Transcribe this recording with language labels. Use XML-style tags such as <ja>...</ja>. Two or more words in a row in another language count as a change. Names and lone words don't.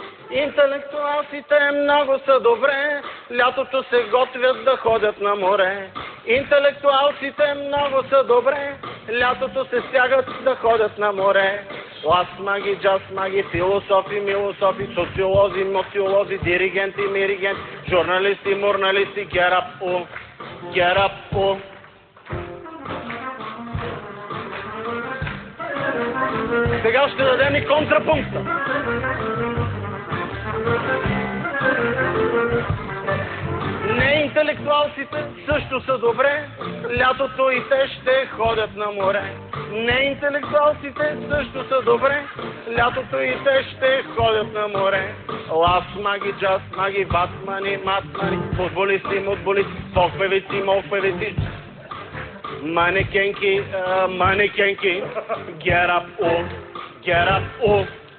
<bg>Интелектуалците много са добре, лятото се готвят да ходят на море. Интелектуалците много са добре, лятото се стягат да ходят на море. Лас маги, джаз маги, философи, милософи, социолози, моциолози, диригенти, миригенти, журналисти, мурналисти,</bg> <en>get up,</en> <bg>Сега ще дадем и контрапункта. Неинтелектуалците също са добре, лятото и те ще ходят на море. Неинтелектуалците също са добре, лятото и те ще ходят на море. Лас маги, джаз маги, батмани, матмани, футболисти, мутболисти, фолк-певици, молк-певици, манекенки,</bg> <en>get up,</en>